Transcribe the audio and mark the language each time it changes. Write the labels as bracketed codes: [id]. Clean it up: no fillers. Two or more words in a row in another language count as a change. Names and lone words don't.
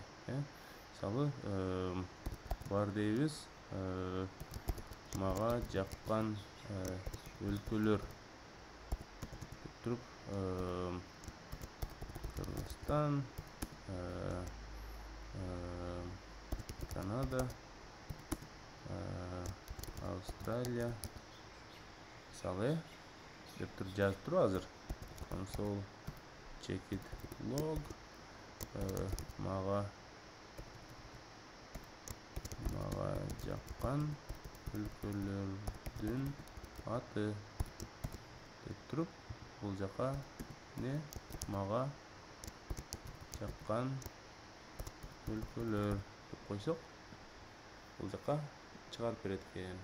[ky] Мисалы, бар дейбиз, мага жаккан өлкөлөр деп туруп, Кыргызстан, Канада, Австралия, мисалы, деп туруп жазып туруп азыр. [en] Console check it log, [ky] мага жаккан өлкөлөрдүн аты деп туруп, бул жака мага жаккан өлкөлөр деп койсок, бул жака чыгарып берет экен.